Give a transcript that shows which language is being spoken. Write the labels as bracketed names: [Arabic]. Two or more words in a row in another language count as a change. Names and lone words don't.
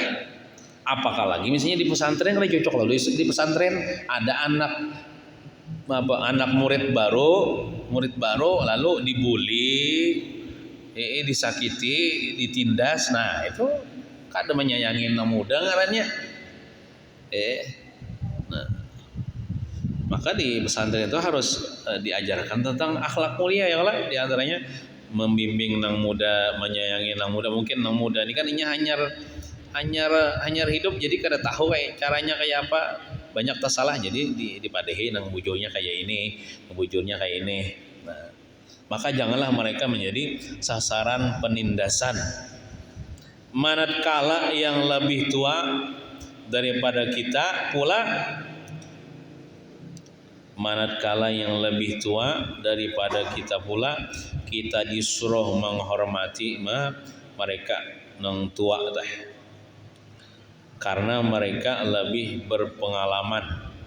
[Indonesian] Apakah lagi misalnya di pesantren kan cocok lalu di pesantren ada anak murid baru lalu dibully, disakiti, ditindas. [Banjar] Nah itu kada menyayangi anak muda ngarannya. [Indonesian] Nah, maka di pesantren itu harus diajarkan tentang akhlak mulia ya lah, di antaranya membimbing nang muda, menyayangi nang muda. [Banjar] Mungkin nang muda ini kan ini hanyar hidup, jadi kada tahu kayak caranya kayak apa, banyak tersalah, jadi dipadehi nang bujurnya kayak ini, bujurnya kayak ini. [Indonesian] Nah, maka janganlah mereka menjadi sasaran penindasan. Manakala yang lebih tua daripada kita pula, manakala yang lebih tua daripada kita pula, kita disuruh menghormati mereka nang tua dah, karena mereka lebih berpengalaman.